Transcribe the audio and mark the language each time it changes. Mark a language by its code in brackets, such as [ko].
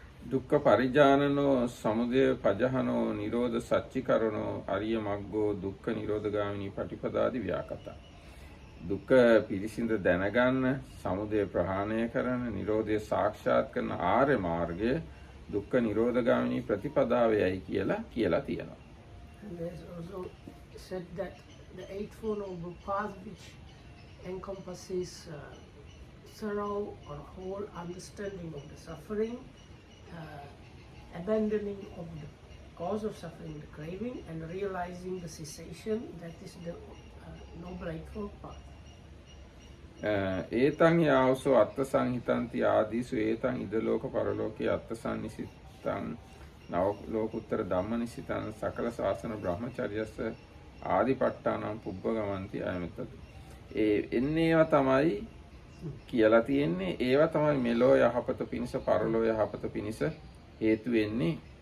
[pi] දුක්ඛ පරිජානනෝ සමුදය පජහනෝ නිරෝධ සච්චිකරණෝ අරිය මග්ගෝ දුක්ඛ නිරෝධගාමිනී පටිපදාදි ව්‍යාකතා. [si] දුක පිළිසිඳ දැනගන්න, සමුදය ප්‍රහාණය කරන, නිරෝධය සාක්ෂාත් කරන ආර්ය මාර්ගය දුක්ඛ නිරෝධගාමිනී ප්‍රතිපදාවයයි කියලා තියෙනවා. [en] And there's also said that the Eightfold Noble Path, which encompasses thorough or whole understanding of the suffering, abandoning of the cause of suffering, the craving, and realizing the cessation, that is the Noble Eightfold Path. [pi] ඒතං යාවසෝ අත්ථ සංහිතන්ති ආදීසු ඒතං ඉදලෝක පරලෝකේ අත්ථ සංනිසිතං නව ලෝකුත්තර ධම්මනිසිතං සකල ශාසන බ්‍රහ්මචර්යස්ස ආදිපට්ඨානම් පුබ්බගමන්ති අයමෙතතු. [si] එන්නේ ඒවා තමයි කියලා තියෙන්නේ. ඒවා තමයි මෙලෝ යහපත පිණිස පරලෝ යහපත පිණිස හේතු වෙන්නේ.